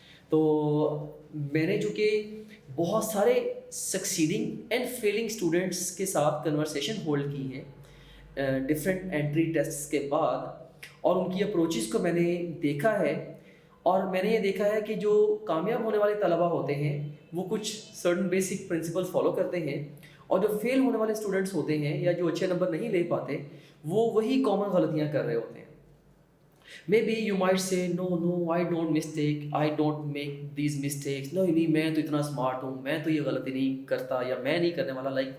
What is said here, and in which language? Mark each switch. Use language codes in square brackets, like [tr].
[hi] तो मैंने जो कि बहुत सारे सक्सीडिंग एंड फेलिंग स्टूडेंट्स के साथ कन्वर्सेशन होल्ड की हैं डिफरेंट एंट्री टेस्ट्स के बाद, और उनकी अप्रोचेस को मैंने देखा है. और मैंने ये देखा है कि जो कामयाब होने वाले तलबा होते हैं वो कुछ सर्टन बेसिक प्रिंसिपल्स फॉलो करते हैं, और जो फेल होने वाले स्टूडेंट्स होते हैं या जो अच्छे नंबर नहीं ले पाते वो वही कॉमन गलतियाँ कर रहे होते हैं. [en] Maybe you might say no, I don't make these mistakes. [hi] No, नहीं, मैं तो इतना स्मार्ट हूँ, मैं तो ये गलती नहीं करता या मैं नहीं करने वाला.